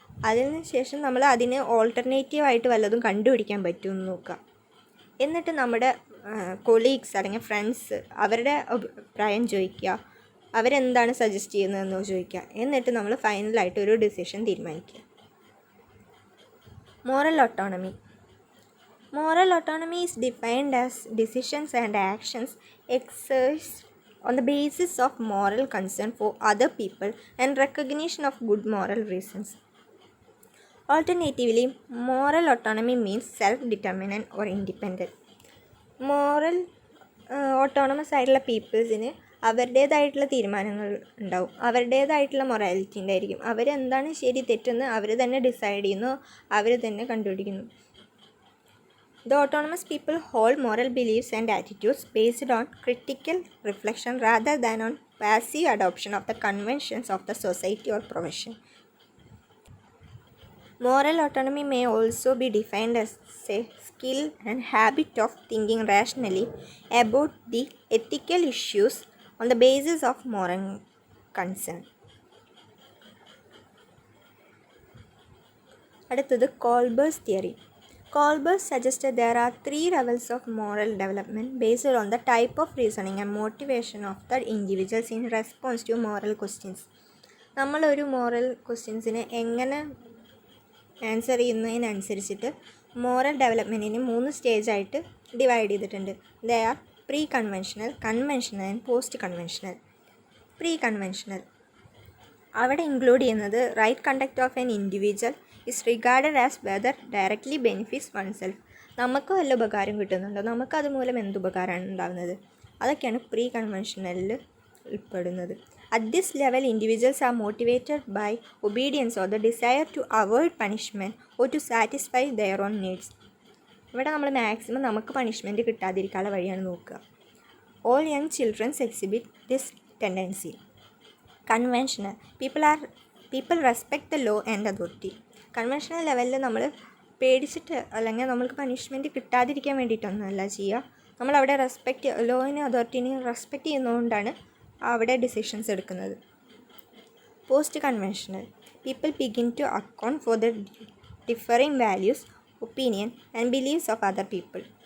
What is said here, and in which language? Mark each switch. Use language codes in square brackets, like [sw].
[ml] അതിനുശേഷം നമ്മൾ അതിന് ഓൾട്ടർനേറ്റീവായിട്ട് വല്ലതും കണ്ടുപിടിക്കാൻ പറ്റുമെന്ന് നോക്കുക. എന്നിട്ട് നമ്മുടെ കൊളീഗ്സ് അല്ലെങ്കിൽ ഫ്രണ്ട്സ് അവരുടെ അഭിപ്രായം ചോദിക്കുക, അവരെന്താണ് സജസ്റ്റ് ചെയ്യുന്നതെന്ന് ചോദിക്കുക. എന്നിട്ട് നമ്മൾ ഫൈനലായിട്ട് ഒരു ഡിസിഷൻ തീരുമാനിക്കുക. [en] Moral autonomy. Moral autonomy is defined as decisions and actions exercised on the basis of moral concern for other people and recognition of good moral reasons. Alternatively, moral autonomy means self-determinant or independent. [ml] Moral autonomous ആയിട്ടുള്ള പീപ്പിൾസിന് അവരുടേതായിട്ടുള്ള തീരുമാനങ്ങൾ ഉണ്ടാവും, അവരുടേതായിട്ടുള്ള morality ഉണ്ടായിരിക്കും. അവരെന്താണ് ശരി തെറ്റെന്ന് അവർ തന്നെ ഡിസൈഡ് ചെയ്യുന്നു, അവർ തന്നെ കണ്ടുപിടിക്കുന്നു. [en] The autonomous people hold moral beliefs and attitudes based on critical reflection rather than on passive adoption of the conventions of the society or profession. Moral autonomy may also be defined as a skill and habit of thinking rationally about the ethical issues on the basis of moral concern. [ml] അടുത്തത് കോൾബേഴ്സ് theory. [en] Kohlberg suggested there are 3 levels of moral development based on the type of reasoning and motivation of the individuals in response to moral questions. [ml] നമ്മളൊരു moral ക്വസ്റ്റ്യൻസിനെ എങ്ങനെ answer ചെയ്യുന്നതിനനുസരിച്ചിട്ട് moral ഡെവലപ്മെൻറ്റിന് 3 സ്റ്റേജായിട്ട് divide ചെയ്തിട്ടുണ്ട്. [en] They are pre conventional, conventional and post conventional. Pre conventional [ml] അവിടെ include ചെയ്യുന്നത് [en] Right conduct of an individual is regarded as whether directly benefits oneself. [ml] നമുക്ക് വല്ല ഉപകാരം കിട്ടുന്നുണ്ടോ, നമുക്ക് അതുമൂലം എന്തുപകാരമാണ് ഉണ്ടാകുന്നത്, അതൊക്കെയാണ് പ്രീ കൺവെൻഷണലിൽ ഉൾപ്പെടുന്നത്. [en] At this level, individuals are motivated by obedience or the desire to avoid punishment or to satisfy their own needs. [ml] ഇവിടെ നമ്മൾ മാക്സിമം നമുക്ക് പണിഷ്മെൻറ്റ് കിട്ടാതിരിക്കാനുള്ള വഴിയാണ് നോക്കുക. [en] All young children exhibit this tendency. Conventional people respect the law and authority. [ml] Conventional ലെവലിൽ നമ്മൾ പേടിച്ചിട്ട് അല്ലെങ്കിൽ നമ്മൾക്ക് പണിഷ്മെൻറ്റ് കിട്ടാതിരിക്കാൻ വേണ്ടിയിട്ടൊന്നുമല്ല ചെയ്യുക, നമ്മളവിടെ ലോയിനെ അതോറിറ്റീനെയും റെസ്പെക്റ്റ് ചെയ്യുന്നതുകൊണ്ടാണ് അവിടെ ഡിസിഷൻസ് എടുക്കുന്നത്. [en] Post conventional people begin to account for the differing values, opinion and believes of other people.